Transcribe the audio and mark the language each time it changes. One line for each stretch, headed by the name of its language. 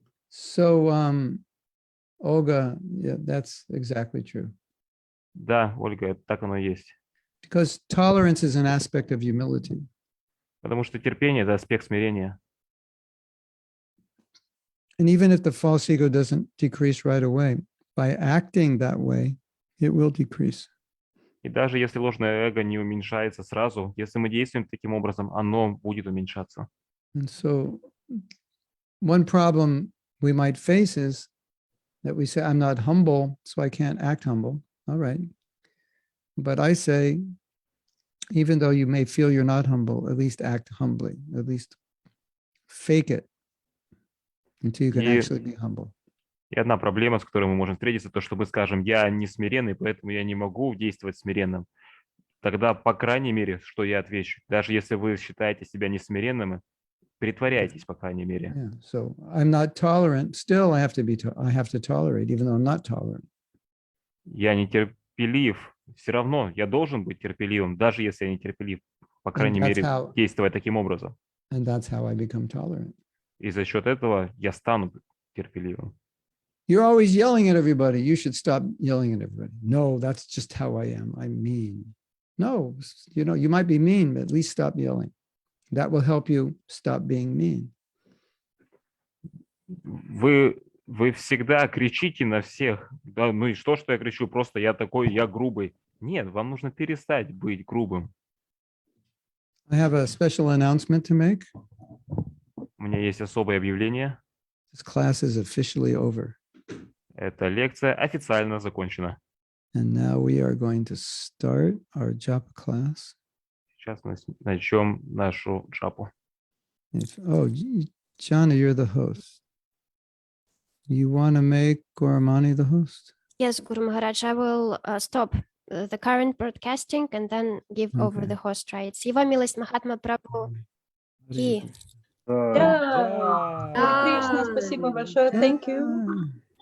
English: So, Olga, yeah, that's exactly true.
Russian: Да, Ольга, так оно и есть.
English: Because tolerance is an aspect of humility.
Russian: Потому что терпение – это аспект смирения.
English: And even if the false ego doesn't decrease right away, by acting that way, it will decrease.
Russian: И даже если ложное эго не уменьшается сразу, если мы действуем таким образом, оно будет уменьшаться.
English: And so, one problem we might face is that we say, I'm not humble, so I can't act humble. All right. But I say, even though you may feel you're not humble, at least act humbly, at least fake it until you can actually be humble.
Russian: И одна проблема, с которой мы можем встретиться, то, что мы скажем, я не смиренный, поэтому я не могу действовать смиренным. Тогда, по крайней мере, что я отвечу? Даже если вы считаете себя несмиренным, притворяйтесь, по крайней мере.
English: Yeah. So I'm not tolerant. Still, I have to tolerate, even though I'm not tolerant.
Russian: Я нетерпелив. Все равно я должен быть терпеливым, даже если я не терпелив. По крайней мере, действовать таким образом.
English: And that's how I become tolerant.
Russian: И за счет этого я стану терпеливым.
English: You're always yelling at everybody. You should stop yelling at everybody. No, that's just how I am. I'm mean. No, you might be mean, but at least stop yelling. That will help you stop being mean.
Russian: Вы всегда кричите на всех. Да, ну и что я кричу? Просто я такой, я грубый. Нет, вам нужно перестать быть грубым.
English: I have a special announcement to make.
Russian: У меня есть особое объявление.
English: This class is officially over.
Russian: Эта лекция официально закончена.
English: And now we are going to start our japa class.
Russian: Сейчас мы начнем нашу джапу.
English: Jana, you're the host. You want to make Gauramani the host? Yes, Guru Maharaj, I will stop the current broadcasting and then give over the host rights.
Russian: Его милость Махатма Прабху. И... Кришна, спасибо большое.
English: Thank you.